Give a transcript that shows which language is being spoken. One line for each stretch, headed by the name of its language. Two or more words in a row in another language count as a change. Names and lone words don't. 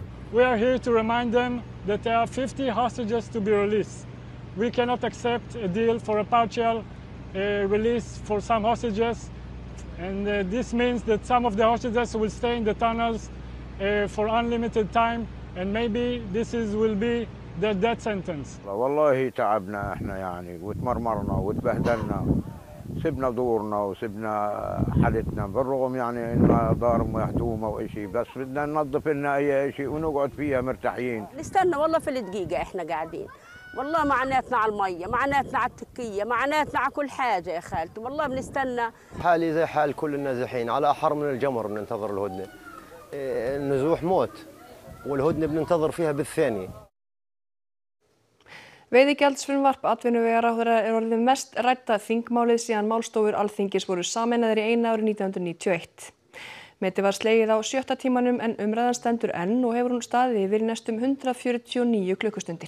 English: We are here to remind them that there are 50 hostages to be released. We cannot accept a deal for a partial release for some hostages, and this means that some of the hostages will stay in the tunnels for unlimited time, and maybe this will be their death sentence.
Arabic: والله تعبنا احنا يعني وتمرمرنا وتبهدلنا سبنا دورنا وسبنا حدتنا بالرغم يعني انها دار مهدومه وشيء بس بدنا ننظف لنا اي شيء ونقعد فيها مرتاحين. نستنى والله في الدقيقه احنا قاعدين والله معناتنا على الميه معناتنا على التكيه معناتنا على كل حاجه يا خالتي والله بنستنى. حالي زي حال كل النازحين على احر من الجمر بننتظر الهدنه. النزوح موت والهدنه بننتظر فيها بالثانيه.
Icelandic: Veiðigjaldsfrumvarp atvinnuvegaráðherra orðið mest rædda þingmálið síðan málstofur Alþingis voru sameinaðir í einu árið 1991. Metið var slegið á 7. tímanum en umræðan stendur enn og hefur hún staðið yfir næstum 149 klukkustundir.